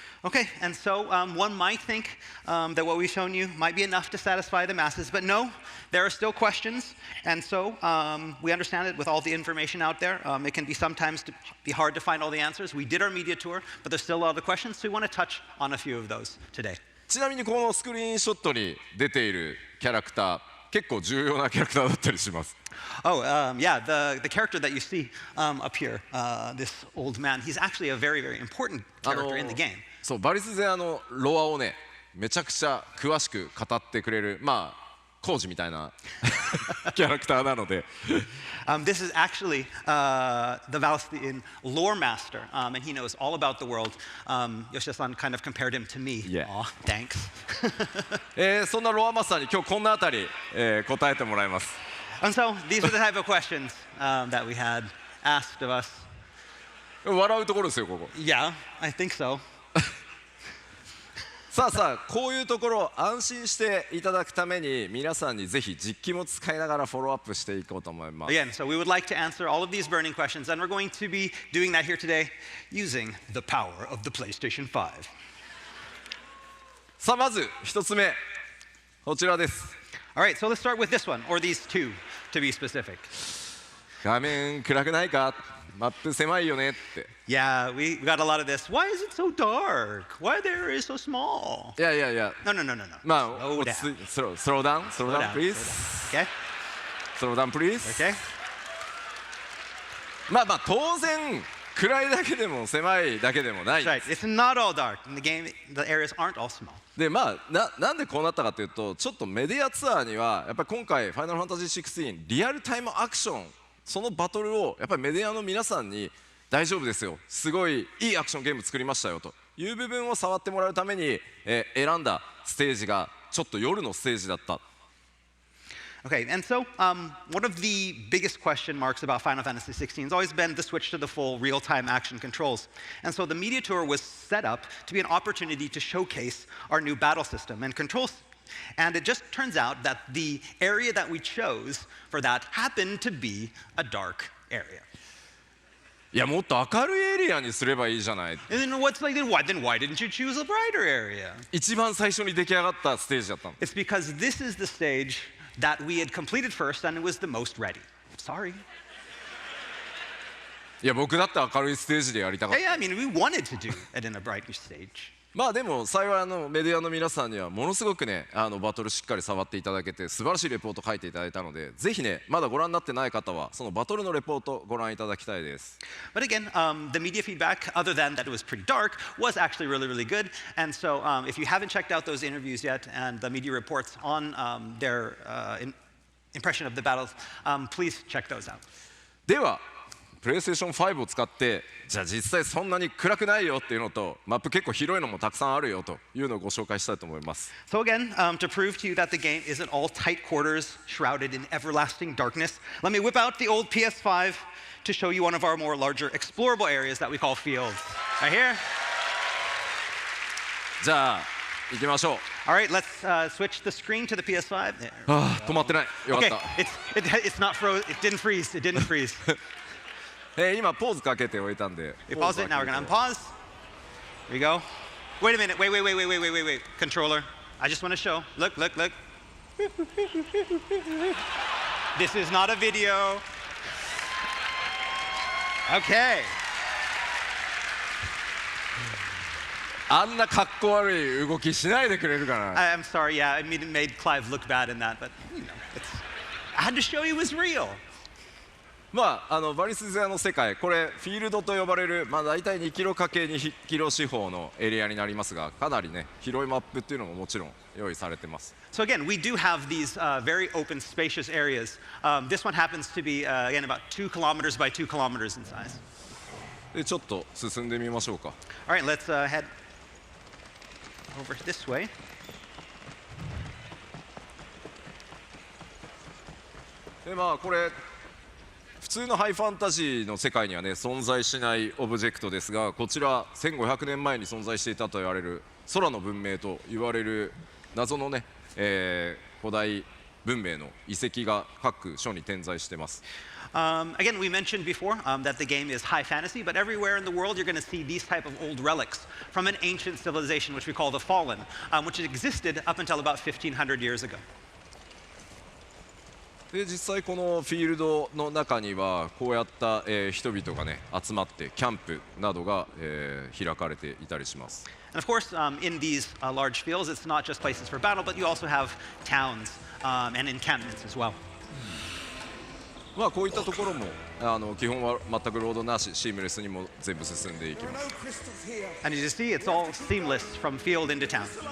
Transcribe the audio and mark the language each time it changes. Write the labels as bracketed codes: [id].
[en] Okay, and so one might think that what we've shown you might be enough to satisfy the masses, but no, there are still questions, and so we understand it with all the information out there. It can be sometimes be hard to find all the answers. We did our media tour, but there's still a lot of questions, so we want to touch on a few of those today. [ja] ちなみにこのスクリーンショットに出ているキャラクター結構重要なキャラクターだったりします。 [en] Oh, yeah, the character that you see up here, this old man, he's actually a very, very important character in the game. [ja] そうバリス勢ロアをねめちゃくちゃ詳しく語ってくれるコージみたいなキャラクターなので。 [en] This is actually the Valstian lore master, and he knows all about the world. Yoshida-san kind of compared him to me. Yeah. Aw, thanks. [ja] そんなロアマスターに今日こんなあたり、答えてもらいます。 [en] And so these are the type of questions that we had asked of us. [ja] 笑うところですよここ。 [en] Yeah, I think so. [ja] さあこういうところを安心していただくために皆さんにぜひ実機も使いながらフォローアップしていこうと思います。 [en] Again, so we would like to answer all of these burning questions, and we're going to be doing that here today using the power of the PlayStation 5. [ja] さあまず一つ目こちらです。 [en] All right, so let's start with this one, or these two, to be specific. [ja] 画面暗くないかマップ狭いよねって。 [en] Yeah, we got a lot of this. Why is it so dark? Why the area is so small? [ja] いや [en] No. Slow down, please. Okay. Slow down, please. Okay. [ja] 当然暗いだけでも狭いだけでもない。 [en] That's right. It's not all dark. In the game, the areas aren't all small. [ja] でなんでこうなったかというとちょっとメディアツアーにはやっぱり今回ファイナルファンタジー16リアルタイムアクションそのバトルをやっぱりメディアの皆さんに大丈夫ですよすごいいいアクションゲーム作りましたよという部分を触ってもらうために、選んだステージがちょっと夜のステージだった。 [en] Okay, and so one of the biggest question marks about Final Fantasy XVI has always been the switch to the full real-time action controls. And so the media tour was set up to be an opportunity to showcase our new battle system and controls. And it just turns out that the area that we chose for that happened to be a dark area. [ja] いやもっと明るいエリアにすればいいじゃない。 [en] And then what's like, then why didn't you choose a brighter area? [ja] 一番最初に出来上がったステージだったの。 [en] It's because this is the stage that we had completed first and it was the most ready. Sorry. [ja] いや僕だって明るいステージでやりたかった。 [en] Yeah, I mean, we wanted to do it in a brighter stage. [ja] でも幸いメディアの皆さんにはものすごくねバトルしっかり触っていただけて素晴らしいレポート書いていただいたのでぜひねまだご覧になってない方はそのバトルのレポートご覧いただきたいです。 [en] But again, the media feedback, other than that it was pretty dark, was actually really, really good. And so if you haven't checked out those interviews yet and the media reports on their impression of the battles, please check those out. [ja] ではプレイステーション5を使ってじゃあ実際そんなに暗くないよっていうのとマップ結構広いのもたくさんあるよというのをご紹介したいと思います。 [en] So again, to prove to you that the game isn't all tight quarters shrouded in everlasting darkness, let me whip out the old PS5 to show you one of our more larger explorable areas that we call fields. Right here. [ja] じゃあ行きましょう。 [en] All right, let's switch the screen to the PS5. There. [ja] 止まってない。よかっ [en] Okay, [ja] た。 [en] it's not froze. It didn't freeze. It didn't freeze. [ja] 今ポーズかけておいたんで。 [en] We pause it. Now we're gonna unpause. Here we go. Wait a minute. Wait. Controller. I just want to show. Look. This is not a video. Okay. [ja] あんなかっこ悪い動きしないでくれるかな。 [en] I'm sorry. Yeah, I mean, it made Clive look bad in that, but you know, I had to show you it was real. [ja] バリス勢の世界、これフィールドと呼ばれる、大体2キロ ×2 キロ四方のエリアになりますが、かなりね広いマップっていうのももちろん用意されてます。 [en] So again, we do have these very open, spacious areas. This one happens to be, again, about 2 kilometers by 2 kilometers in size. [ja] でちょっと進んでみましょうか。 [en] All right, let's head over this way. [ja] でこれ普通のハイファンタジーの世界にはね存在しないオブジェクトですが、こちら1500年前に存在していたと言われる空の文明と言われる謎のね、古代文明の遺跡が各所に点在しています。 [en] Again, we mentioned before that the game is high fantasy, but everywhere in the world you're going to see these type of old relics from an ancient civilization, which we call the Fallen, which existed up until about 1500 years ago. [ja] で実際このフィールドの中にはこうやった、人々がね集まってキャンプなどが、開かれていたりします。 [en] And of course, in these large fields, it's not just places for battle, but you also have towns and encampments as well. [ja] こういったところも基本は全くロードなし、シームレスにも全部進んでいきます。 [en] And as you see, it's all seamless from field into town.